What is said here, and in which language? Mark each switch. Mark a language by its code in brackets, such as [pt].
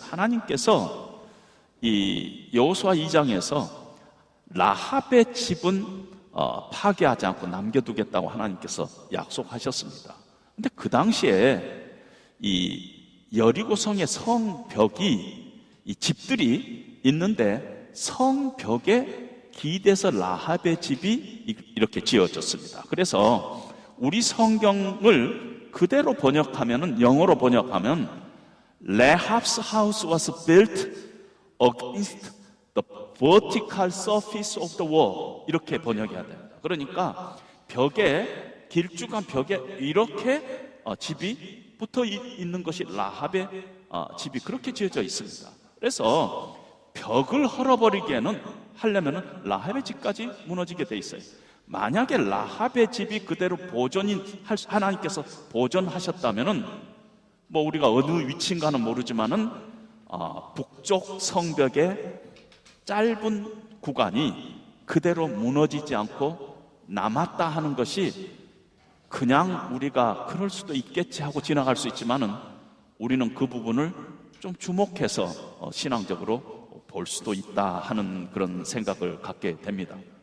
[ko] 하나님께서 이 여호수아 2장에서 라합의 집은 파괴하지 않고 남겨두겠다고 하나님께서 약속하셨습니다. 근데 그 당시에 이 여리고성의 성벽이 이 집들이 있는데 성벽에 기대서 라합의 집이 이렇게 지어졌습니다. 그래서 우리 성경을 그대로 번역하면은, 영어로 번역하면 [en] Rahab's house was built against the vertical surface of the wall, [ko] 이렇게 번역해야 됩니다. 그러니까 벽에, 길쭉한 벽에 이렇게 집이 붙어 있는 것이 라합의 집이 그렇게 지어져 있습니다. 그래서 벽을 하려면은 라합의 집까지 무너지게 돼 있어요. 만약에 라합의 집이 그대로 하나님께서 보존하셨다면은 우리가 어느 위치인가는 모르지만은 북쪽 성벽의 짧은 구간이 그대로 무너지지 않고 남았다 하는 것이 그냥 우리가 그럴 수도 있겠지 하고 지나갈 수 있지만은 우리는 그 부분을 좀 주목해서 신앙적으로 볼 수도 있다 하는 그런 생각을 갖게 됩니다.